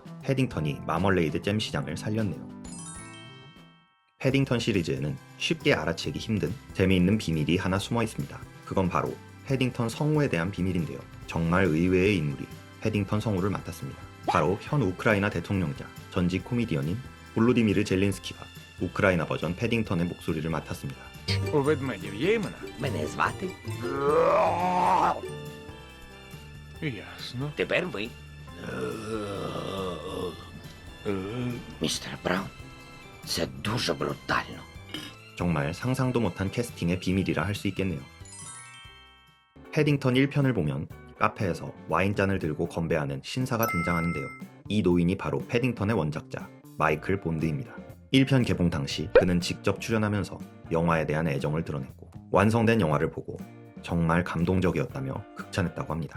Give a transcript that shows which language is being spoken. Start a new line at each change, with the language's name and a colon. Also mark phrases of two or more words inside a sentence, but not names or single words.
Korean: 패딩턴이 마멀레이드 잼 시장을 살렸네요. 패딩턴 시리즈에는 쉽게 알아채기 힘든 재미있는 비밀이 하나 숨어 있습니다. 그건 바로 패딩턴 성우에 대한 비밀인데요. 정말 의외의 인물이 패딩턴 성우를 맡았습니다. 바로 현 우크라이나 대통령자 전직 코미디언인 볼로디미르 젤린스키가 우크라이나 버전 패딩턴의 목소리를 맡았습니다.
Ukrainian: У ведмедів є імена? Мене звати. Ясно. Тепер ви. Містер Браун. Це дуже брутально.
Korean: 정말 상상도 못한 캐스팅의 비밀이라 할 수 있겠네요. 패딩턴 1편을 보면 카페에서 와인잔을 들고 건배하는 신사가 등장하는데요. 이 노인이 바로 패딩턴의 원작자 마이클 본드입니다. 1편 개봉 당시 그는 직접 출연하면서 영화에 대한 애정을 드러냈고, 완성된 영화를 보고 정말 감동적이었다며 극찬했다고 합니다.